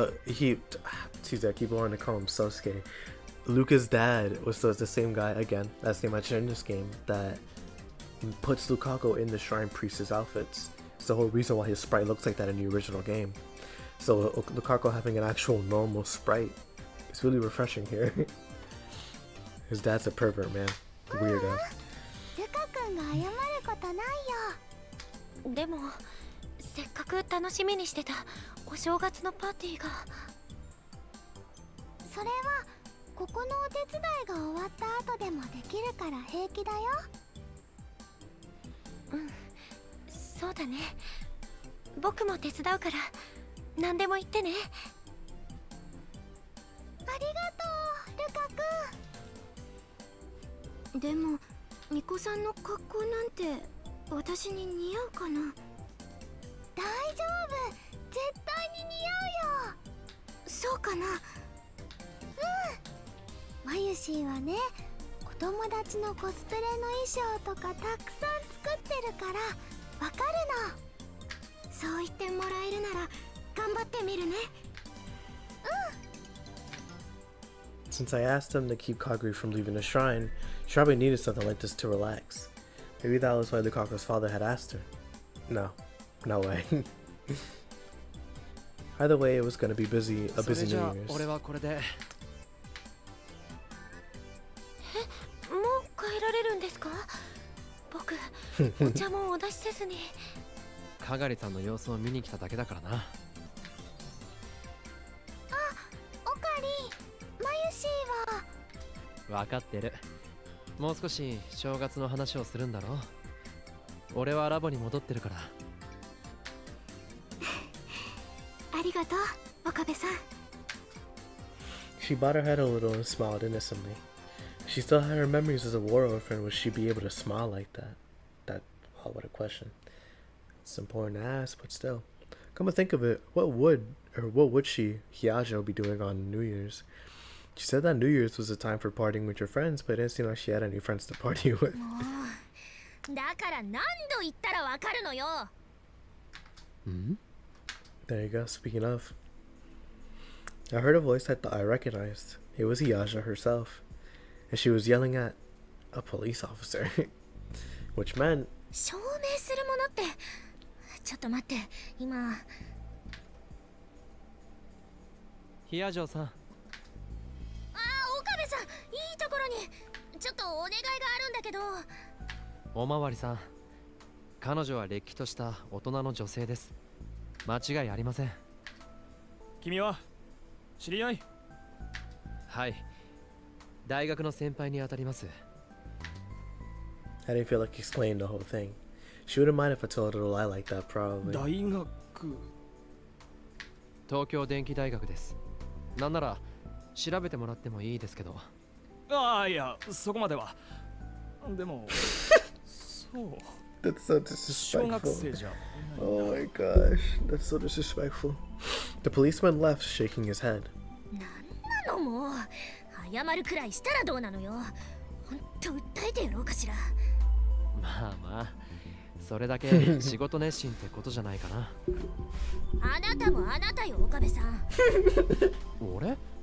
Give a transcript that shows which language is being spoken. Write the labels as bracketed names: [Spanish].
[English] Excuse me, I keep wanting to call him Sosuke. Luca's dad was the same guy again. That's the name I mentioned in this game that puts Lukaku in the shrine priest's outfits. It's the whole reason why his sprite looks like that in the original game. So Lukaku having an actual normal sprite is really refreshing here. His dad's a pervert, man. Weirdo. [Japanese] ルカ君が謝ることないよ。でもせっかく楽しみにしてたお正月のパーティーが。それはここのお手伝いが終わった後でもできるから平気だよ。うん、そうだね。僕も手伝うから何でも言ってね。ありがとう、ルカ君。でも巫女さんの格好なんて私に似合うかな？大丈夫、絶対に似合うよ。そうかな？マユシーはね、お友達のコスプレの衣装とかたくさん作ってるからわかるの。そう言ってもらえるなら頑張ってみるね。 [English] Since I asked him to keep Kagari from leaving the shrine, she probably needed something like this to relax. Maybe that was why Lukaku's father had asked her. No way. Either way, it was gonna be a busy New [Japanese] それじゃあ [English] Year's. [Japanese] 俺はこれで。もう帰られるんですか？僕お茶もお出しせずに。かがりさんの様子を見に来ただけだからな。オカリン、マユシーは。分かってる。もう少し正月の話をするんだろう。俺はラボに戻ってるから。ありがとう、岡部さん。 [English] She bowed her head a little and smiled innocently. She still had her memories as a war orphan. Would she be able to smile like that? Oh, what a question. It's important to ask, but still. Come to think of it, what would she, Hyajo, be doing on New Year's? She said that New Year's was a time for partying with your friends, but it didn't seem like she had any friends to party with. [Japanese] だから何度言ったらわかるのよ。 [English] There you go, speaking of. I heard a voice I thought I recognized. It was Hyajo herself. And she was yelling at a police officer. Which meant [Japanese] 証明するものって、ちょっと待って、今。ヒアジョーさん、岡部さん、いいところにちょっとお願いがあるんだけど。おまわりさん、彼女はれっきとした大人の女性です。間違いありません。君は知り合い？はい、大学の先輩にあたります。 [English] I didn't feel like explaining the whole thing. She wouldn't mind if I told her a lie like that, probably. [Japanese] 大学？東京電機大学です。なんなら調べてもらってもいいですけど。ああ、いや、そこまでは。でも、そう。 [English] That's so [Japanese] 小学 [English] disrespectful. [Japanese] 生じゃ。 [English] Oh my gosh, that's so disrespectful. The policeman left, shaking his head. [Japanese] なんなのもう、謝るくらいしたらどうなのよ。ほんと訴えてやろうかしら。まあまあ、それだけ仕事熱心ってことじゃないかな。あなたもあなたよ、岡部さん。俺？